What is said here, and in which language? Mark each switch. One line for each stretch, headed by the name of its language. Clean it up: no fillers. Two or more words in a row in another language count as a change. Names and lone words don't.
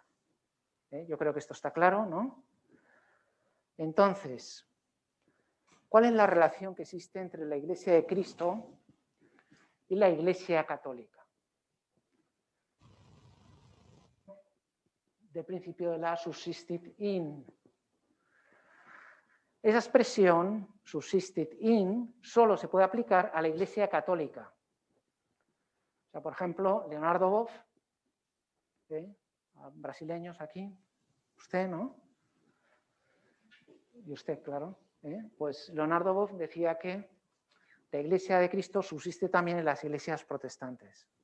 Spanish: Yo creo que esto está claro, ¿no? Entonces, ¿cuál es la relación que existe entre la Iglesia de Cristo y la Iglesia Católica? Del principio de la
Latin: subsistit in.
Spanish: Esa expresión,
Latin: subsistit in,
Spanish: solo se puede aplicar a la Iglesia Católica. O sea, por ejemplo, Leonardo Boff Brasileños aquí, usted, ¿no? Y usted, claro. Pues Leonardo Boff decía que la Iglesia de Cristo subsiste también en las iglesias protestantes.